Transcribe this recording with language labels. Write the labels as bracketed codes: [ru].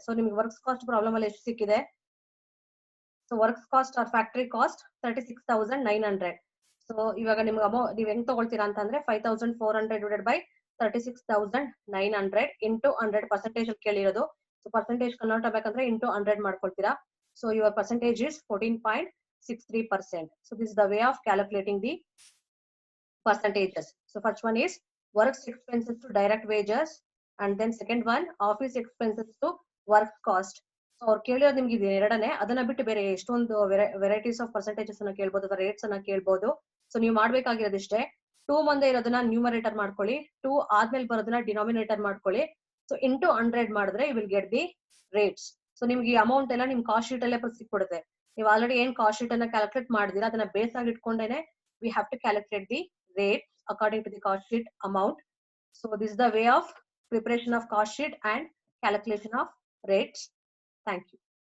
[kn] So ನಿಮ್ಗೆ works cost problem ಅಲ್ಲಿ ಎಷ್ಟು ಸಿಕ್ಕಿದೆ. So works cost R factory cost 36,900. So ಇವಾಗ ನಿಮ್ಗೆ ನೀವ್ ಹೆಂಗ್ ತಗೊಳ್ತೀರಾ ಅಂತಂದ್ರೆ 5,400 ಡಿವೈಡೆಡ್ ಬೈ 36,900 ಇಂಟು 100 ಪರ್ಸೆಂಟೇಜ್ ಅಲ್ಲಿ ಕೇಳಿರೋದು. ಸೊ ಪರ್ಸೆಂಟೇಜ್ ಕನ್ವರ್ಟ್ ಆಗ್ಬೇಕಂದ್ರೆ into 100 ಮಾಡ್ಕೊಳ್ತೀರಾ. [en] So your percentage is 14.63%. So this is the way of calculating the percentages. So first one is works expenses to direct wages, and then second one office expenses to work cost. [kn] So ಅವ್ರು ಕೇಳಿರೋದು ನಿಮ್ಗೆ ಇದೆ ಎರಡನೇ, ಅದನ್ನ ಬಿಟ್ಟು ಬೇರೆ ಎಷ್ಟೊಂದು varieties of percentages ಅನ್ನ ಕೇಳ್ಬೋದು ಅಥವಾ ರೇಟ್ಸ್ ಅನ್ನ ಕೇಳ್ಬೋದು. ಸೊ ನೀವು ಮಾಡ್ಬೇಕಾಗಿರೋದಿಷ್ಟೇ 2 ಮುಂದೆ ಇರೋದನ್ನ ನ್ಯೂಮರೇಟರ್ ಮಾಡ್ಕೊಳ್ಳಿ, 2 ಆದ್ಮೇಲೆ ಬರೋದನ್ನ ಡಿನಾಮಿನೇಟರ್ ಮಾಡ್ಕೊಳ್ಳಿ. ಸೊ ಇಂಟು 100 ಮಾಡಿದ್ರೆ [en] You will get the rates. [kn] So ನಿಮ್ಗೆ ಈ ಅಮೌಂಟ್ ಎಲ್ಲ ನಿಮ್ ಕಾಸ್ಟ್ ಶೀಟ್ ಅಲ್ಲೇ ಸಿಕ್ಬಿಡುತ್ತೆ. ನೀವು ಆಲ್ರೆಡಿ ಏನ್ ಕಾಸ್ಟ್ ಶೀಟ್ ಅನ್ನ ಕ್ಯಾಲ್ಕುಲೇಟ್ ಮಾಡಿದಿರಾ ಅದನ್ನ ಬೇಸ್ ಆಗಿ ಇಟ್ಕೊಂಡೇನೆ [en] we have to calculate the rate according to the cost sheet amount. So this is the way of preparation of cost sheet and calculation of rates. Thank you.